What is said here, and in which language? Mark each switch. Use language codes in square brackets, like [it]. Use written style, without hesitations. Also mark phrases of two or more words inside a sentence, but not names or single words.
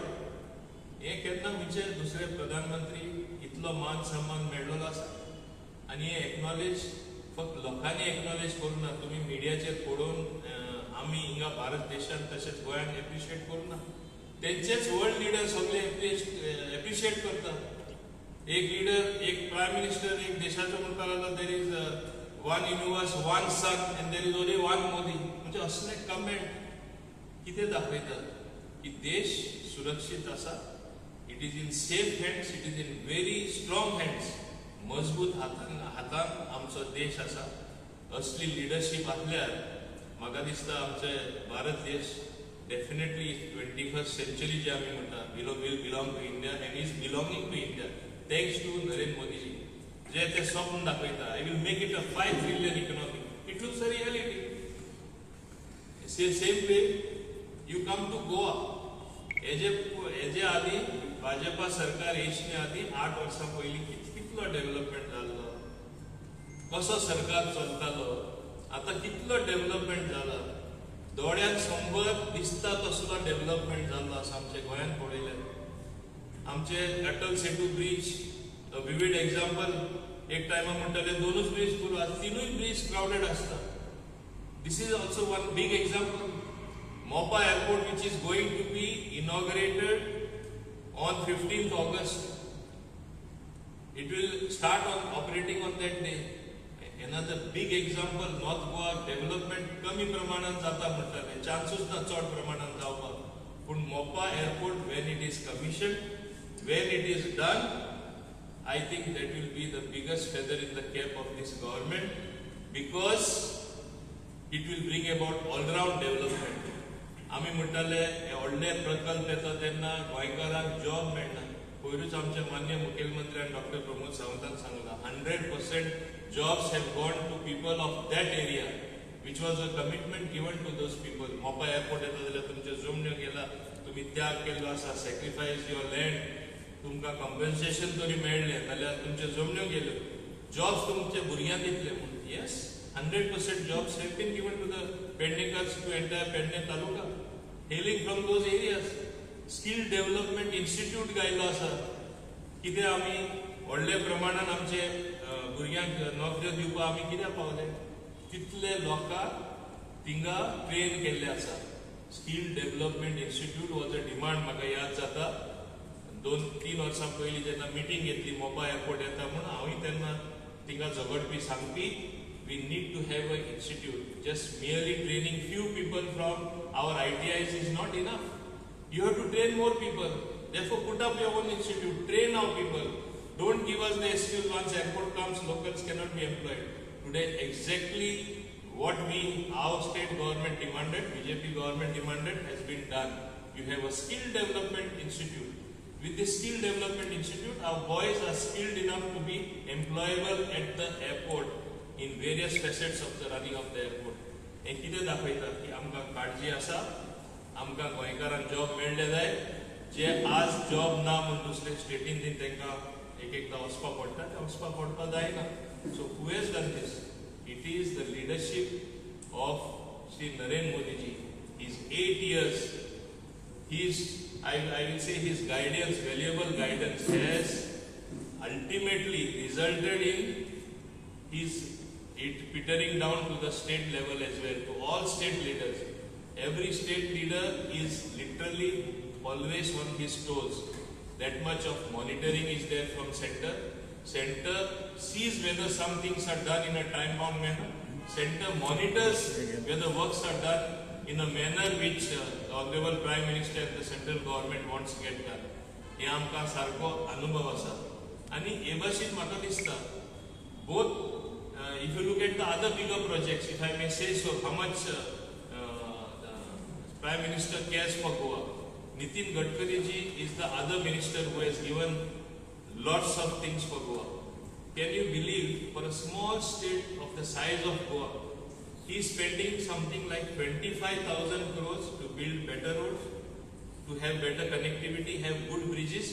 [kok] हे केन्ना म्हणजे दुसरे प्रधानमंत्री इतलो मान सन्मान मेळ्ळो आसा आनी हे एक्नॉलेज फक्त लोकांनी एक्नॉलेज करूं ना तुमी मिडियाचेर पळोवन आमी हिंगा भारत देशांत तशेंच गोंयांत एप्रिशिएट करूं ना तेंचेच [en] world leader [kok] सगळे एप्रिशिएट करतात. एक लीडर, एक [en] prime minister, [kok] एक देशाचं म्हणटा लागलो [en] there is one universe, one sun and there is only one Modi. [kok] म्हणजे असले कमेंट कितें दाखयता की देश सुरक्षीत आसा. [en] It is in safe hands, it is in very strong hands. [kok] मजबूत हातान आमचो देश आसा. असली लिडरशीप आसल्यार म्हाका दिसता आमचे भारत देश डेफिनेटली [en] 21st century [kok] जे आमी म्हणटा [en] will belong to India and is belonging to India thanks to Narendra Modiji. [kok] जे ते स्वप्न दाखयता [en] I will make it a 5 trillion economy. It looks a reality. Same way you come to Goa. [kok] हेजे आदी भाजपा सरकार येचने आदी 8 वर्सां पयलीं कितलो डेव्हलपमेंट जाल्लो, कसो सरकार चलतालो, आता कितलो डेव्हलपमेंट जाला. दोळ्याक समोर दिसता तसलो डेव्हलपमेंट जाल्लो आसा आमच्या गोंयांत पळयल्यार. आमचे अटल सेतू ब्रिज [en] vivid example. [kok] एक टायमा म्हणटाले 2च ब्रिज पुरो, आज 3य ब्रिज क्राउडेड आसता. [en] This is also one big example. Mopa airport which is going to be inaugurated on 15th August. It will start on operating on that day. Another big example. [kok] North Goa development कमी प्रमाणात जाता म्हणटाले, चान्सूच ना चड प्रमाणात जावपाक. पूण मोपा एअरपोर्ट [en] when it is commissioned, when it is done, I think that will be the biggest feather in the cap of this government because it will bring about all-round development. [kok] आम्ही म्हणटाले हे व्हडले प्रकल्प येता तेन्ना गोंयकारांक जॉब मेळना. पयरूच आमचे मान्य मुखेलमंत्र्यान डॉक्टर प्रमोद सावंतान सांगला [en] 100% jobs have gone to people of that area which was a commitment given to those people. [kok] मोपा एअरपोर्ट येता जाल्यार तुमच्यो जमण्यो गेला, तुम्ही त्याग केल्लो आसा, [en] sacrifice your land, [kok] तुमकां कॉम्पन्सेशन तरी मेळ्ळें जाल्यार तुमच्यो जमण्यो गेल्यो. जॉब्स तुमच्या भुरग्यांक दितले म्हणून. [en] येस, 100% jobs have been given to the Pendekars, to entire Pendek Taluka, hailing from those areas. [kok] Skill Development Institute गायलो आसा. कितें आमी व्हडले प्रमाणात आमचे भुरग्यांक नोकऱ्यो दिवपाक आमी कित्याक पावले. तितले लोकांक थिंगा ट्रेन केल्ले आसा. [en] Skill development institute was a demand. [kok] म्हाका याद जाता 2-3 वर्सां पयलीं जेन्ना मिटींग घेतली मोपा एअरपोर्ट येता म्हणून हांवूय तेन्ना थिंगा झगडपी सांगपी [en] we need to have an institute. Just merely training few people from our ITIs is not enough. You have to train more people. Therefore, put up your own institute. Train our people. Don't give us the excuse once airport comes, locals cannot be employed. Today, exactly what our state government demanded, BJP government demanded, has been done. You have a skill development institute. With this skill development institute, our boys are skilled enough to be employable at the airport. In various facets of the running of the airport. [kok] हे कितें दाखयता की आमकां काळजी आसा, आमकां गोंयकारांक जॉब मेळ्ळे जाय. जे आज जॉब ना म्हूण दुसरे स्टेटीन तांकां एकदां वचपाक पडटा, ते वचपाक पडपाक जायना. [en] So who has done this? It is the leadership of Shri Narendra Modiji. His 8 years, I will say his guidance, valuable guidance, has ultimately resulted in it petering down to the state level as well, to all state leaders. Every state leader is literally always on his toes. That much of monitoring is there from center. Center sees whether some things are done in a time-bound manner. Center monitors whether works are done in a manner which the Honorable Prime Minister and the central government wants to get done. [kok] हे आमकां सारको अनुभव आसा. आनी हे भाशेन म्हाका दिसता [en] both if you look at the other bigger projects, if I may say so, how much the Prime Minister cares for Goa. Nitin Gadkari ji is the other minister who has given lots of things for Goa. Can you believe, for a small state of the size of Goa, he is spending something like 25,000 crores to build better roads, to have better connectivity, have good bridges.